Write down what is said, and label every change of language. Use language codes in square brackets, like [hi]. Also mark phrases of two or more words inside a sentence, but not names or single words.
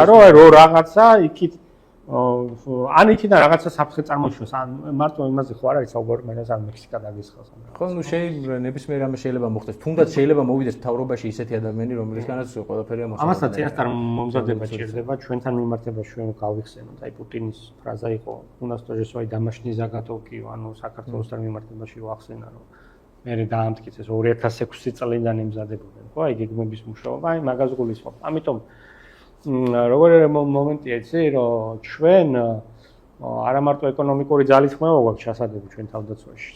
[ka] რომ აი რო რაღაცა იქით ან იქიდან რაღაცა საფრთხე წარმოიშვას, ან მარტო იმაზე ხო არ არის საუბარი, მაგრამ ან მექსიკა დაგესხავს. ხო, ნუ შეიძლება ნებისმიერ რამე შეიძლება მოხდეს. თუნდაც შეიძლება მოვიდეს მთავრობაში ისეთი ადამიანი, რომელისგანაც ყველაფერი ამასა. ამასაც წინასწარ მომზადება ჭირდება ჩვენთან მიმართებაში ჩვენ გავიხსენოთ. აი პუტინის ფრაზა იყო, [ru] "У нас тоже свои домашние заготовки", [ka] ანუ საქართველოსთან მიმართებაში ვახსენა, რომ მე დაამტკიცეს 2006 წლიდან იმზადებოდნენ, ხო, აი გეგმების მუშაობა, აი მაგას გულისხმობ. ამიტომ როგორი მომენტია იცი, რომ ჩვენ არა მარტო ეკონომიკური ძალის ხმევა გვაქვს ჩასადები ჩვენ თავდაცვაში.